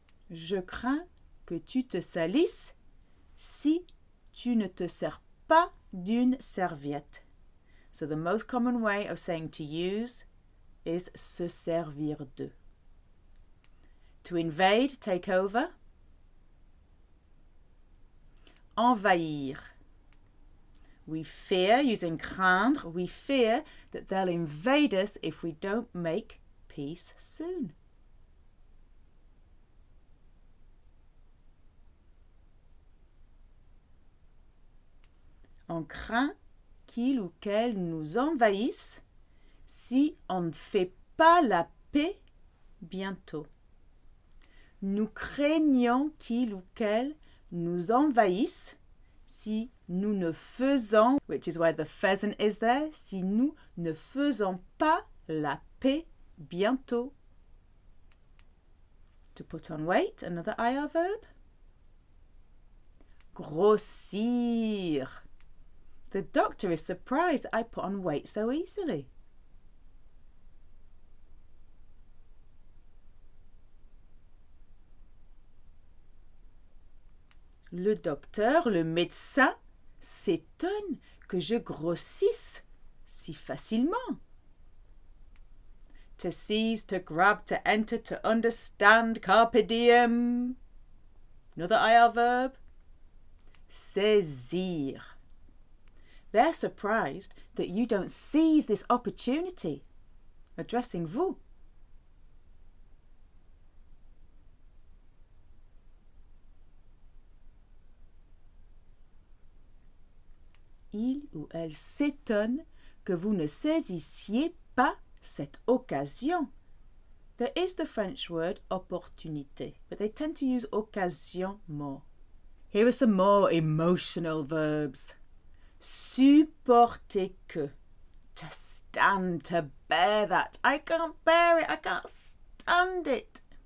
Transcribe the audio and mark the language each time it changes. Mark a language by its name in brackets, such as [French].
[French] Je crains que tu te salisses si tu ne te sers pas d'une serviette. [English] So the most common way of saying to use is [French] se servir de. [English] To invade, take over. Envahir. We fear, using craindre, we fear that they'll invade us if we don't make peace soon. [French] On craint qu'il ou qu'elle nous envahisse si on ne fait pas la paix bientôt. Nous craignons qu'il ou qu'elle nous envahisse si nous ne faisons, [English] which is why the pheasant is there, [French] si nous ne faisons pas la paix bientôt. [English] To put on weight, another IR verb. Grossir. The doctor is surprised that I put on weight so easily. [French] Le docteur, le médecin, s'étonne que je grossisse si facilement. [English] To seize, to grab, to enter, to understand, carpe diem. Another IR verb. Saisir. They're surprised that you don't seize this opportunity. Addressing vous. [French] Il ou elle s'étonne que vous ne saisissiez pas cette occasion. [English] There is the French word opportunité, but they tend to use occasion more. Here are some more emotional verbs. [French] Supporter que. [English] To stand, to bear that. I can't bear it, I can't stand it.